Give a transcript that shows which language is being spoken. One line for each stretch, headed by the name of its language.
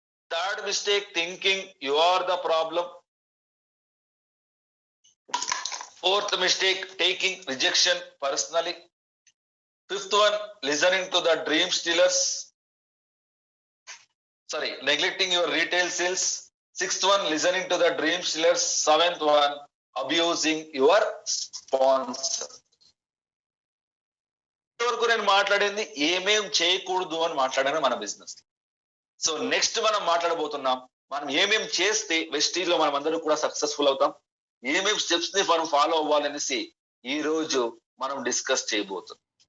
English: Third mistake, thinking you are the problem. Fourth mistake, taking rejection personally. Fifth one, listening to the dream stealers, neglecting your retail sales. Sixth one, listening to the dream stealers. Seventh one, abusing your sponsor.
Telugu: వరకు నేను మాట్లాడింది ఏమేం చేయకూడదు అని మాట్లాడాను మన business. So next మనం మాట్లాడబోతున్నాం, మనం ఏమేం చేస్తే వెస్టీలో మనం అందరూ కూడా సక్సెస్ఫుల్ అవుతాం, ఏమేం స్టెప్స్ ని మనం ఫాలో అవ్వాలనేసి ఈ రోజు మనం డిస్కస్ చేయబోతున్నాం.